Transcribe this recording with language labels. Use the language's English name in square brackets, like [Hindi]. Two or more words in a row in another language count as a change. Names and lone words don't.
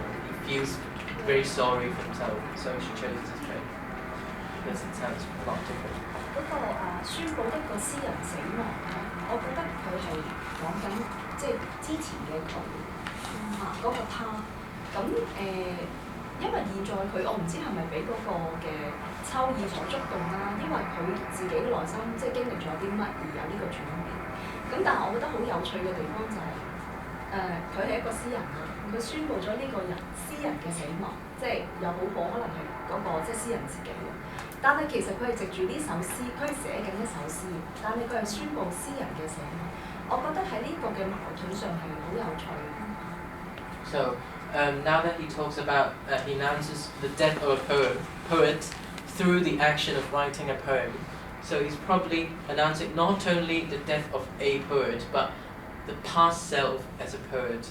[English] He feels very sorry for himself, so she chose this poem because it sounds a lot different. [Cantonese] 嗰個宣佈一個詩人死亡咧，我覺得佢係講緊即係之前嘅佢嗰個他。咁因為現在佢我唔知係咪俾嗰個嘅秋意所觸動啦，因為佢自己內心即係經歷咗啲乜而有呢個轉變。咁但係我覺得好有趣嘅地方就係佢係一個詩人啦，佢宣佈咗呢個詩人嘅死亡，即係有好可能係嗰個即係詩人自己。但係其實佢係藉住呢首詩，佢係寫緊一首詩，但係佢係宣佈詩人嘅死亡。我覺得喺呢個嘅矛盾上係好有趣。 [English] So now that he talks about, he announces the death of a poet through the action of writing a poem. So he's probably announcing not only the death of a poet, but the past self as a poet.